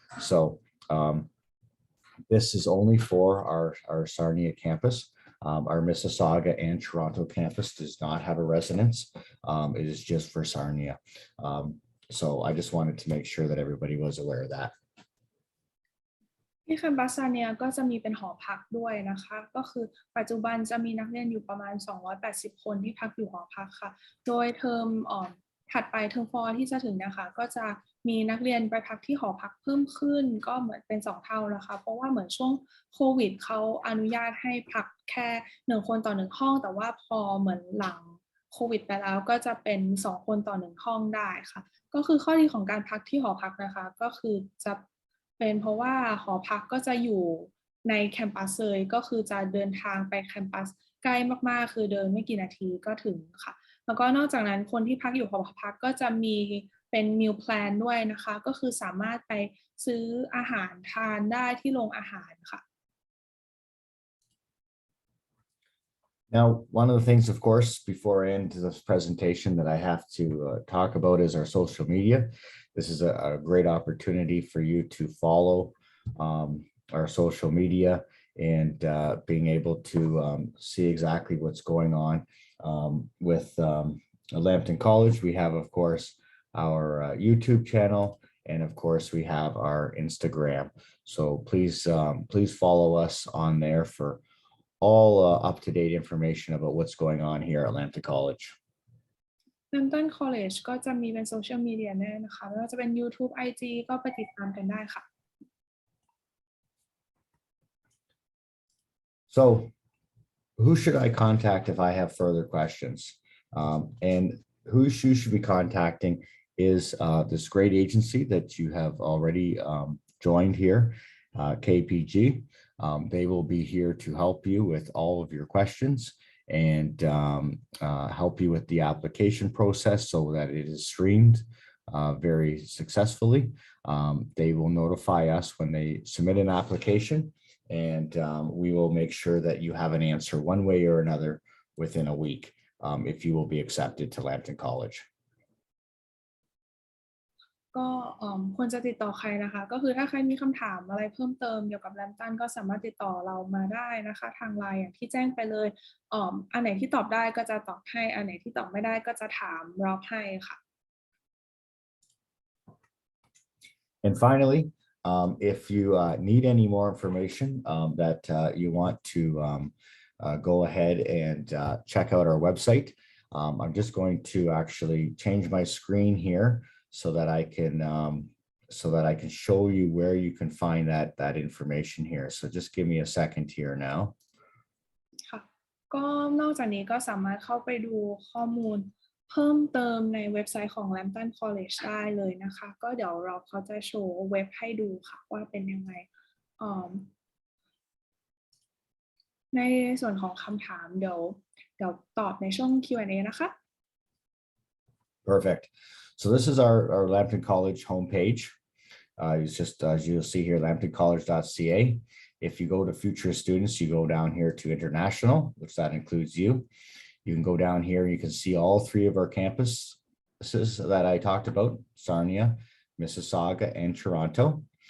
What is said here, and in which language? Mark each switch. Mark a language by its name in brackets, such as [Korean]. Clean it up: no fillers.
[English] So this is only for our Sarnia campus. Our Mississauga and Toronto campus does not have a residence. It is just for Sarnia. So I just wanted to make sure that everybody was aware of that. [Thai] ที่แคมปัสSarniaก็จะมีเป็นหอพักด้วยนะคะก็คือปัจจุบันจะมีนักเรียนอยู่ประมาณ280คนที่พักอยู่หอพักค่ะโดยเทอม ถัดไปเทอม4ที่จะถึงนะคะก็จะมีนักเรียนไปพักที่หอพักเพิ่มขึ้นก็เหมือนเป็น2เท่านะคะเพราะว่าเหมือนช่วงโควิดเขาอนุญาตให้พักแค่1คนต่อ1ห้องแต่ว่าพอเหมือนหลังโควิดไปแล้วก็จะเป็น2คนต่อ1ห้องได้ค่ะก็คือข้อดีของการพักที่หอพักนะคะก็คือจะ เป็นเพราะว่าหอพักก็จะอยู่ในแคมปัสเลยก็คือจะเดินทางไปแคมปัสใกล้มากๆคือเดินไม่กี่นาทีก็ถึงค่ะแล้วก็นอกจากนั้นคนที่พักอยู่หอพักก็จะมีเป็น meal plan ด้วยนะคะก็คือสามารถไปซื้ออาหารทานได้ที่โรงอาหารค่ะ [English] Now, one of the things, of course, before I end this presentation that I have to talk about is our social media. This is a great opportunity for you to follow our social media and being able to see exactly what's going on with Lambton College. We have, of course, our YouTube channel, and of course, we have our Instagram. So please follow us on there for all up-to-date information about what's going on here at Lambton College. [Thai] Lambton College ก็จะมีเป็นโซเชียลมีเดียแน่นะคะไม่ว่าจะเป็น YouTube IG ก็ไปติดตามกันได้ค่ะ [English] So who should I contact if I have further questions? And who you should be contacting is this great agency that you have already joined here, KPG. They will be here to help you with all of your questions and help you with the application process so that it is streamed very successfully. They will notify us when they submit an application, and we will make sure that you have an answer one way or another within a week if you will be accepted to Lambton College. [Thai] ก็ควรจะติดต่อใครนะคะก็คือถ้าใครมีคำถามอะไรเพิ่มเติมเกี่ยวกับ Lambton ก็สามารถติดต่อเรามาได้นะคะทางไลน์อย่างที่แจ้งไปเลยอันไหนที่ตอบได้ก็จะตอบให้อันไหนที่ตอบไม่ได้ก็จะถามเราให้ค่ะ [English] And finally, if you need any more information that you want to go ahead and check out our website, I'm just going to actually change my screen here so that I can show you where you can find that information here. So just give me a second here now. [Thai] ค่ะก็นอกจากนี้ก็สามารถเข้าไปดูข้อมูลเพิ่มเติมในเว็บไซต์ของ Lambton College ได้เลยนะคะก็เดี๋ยวเขาจะโชว์เว็บให้ดูค่ะว่าเป็นยังไงในส่วนของคำถามเดี๋ยวตอบในช่วง Q&A นะคะ [English] Perfect. So this is our Lambton College homepage. It's just as you'll see here, lambtoncollege.ca. If you go to future students, you go down here to international, which that includes you. You can go down here, you can see all 3 of our campuses that I talked about, Sarnia, Mississauga, and Toronto.